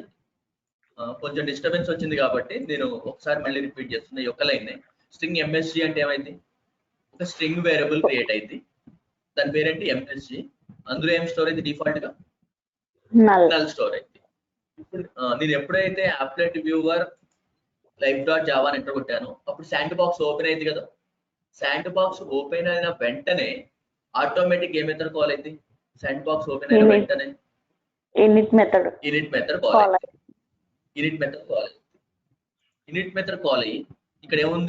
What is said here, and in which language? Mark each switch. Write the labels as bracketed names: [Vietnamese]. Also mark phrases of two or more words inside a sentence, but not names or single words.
[Telugu] కొంచెం డిస్టర్బెన్స్ వచ్చింది కాబట్టి నేను ఒకసారి మళ్ళీ రిపీట్ చేస్తున్నా. ఈ ఒక్క లైన్ [English] string msg [Telugu] అంటే ఏమైంది? ఒక [English] string variable [Telugu] క్రియేట్ అయింది. దాని పేరేంటి? ఎంఎస్జి. అందులో ఏం స్టోర్ అయింది? డిఫాల్ట్ గా [English] null store [Telugu] అయింది. ఇప్పుడు నేను ఎప్పుడైతే [English] applet viewer live dot java [Telugu] అని ఎంటర్ కొట్టాను అప్పుడు [English] sand box [Telugu] ఓపెన్ అయింది కదా. [English] sand box [Telugu] ఓపెన్ అయిన వెంటనే ఆటోమేటిక్ ఏ [English] method call [Telugu] అయింది? [English] sand box [Telugu] ఓపెన్ అయిన వెంటనే [English] init method call [Telugu] అయ్యి ఇక్కడ ఏముంది?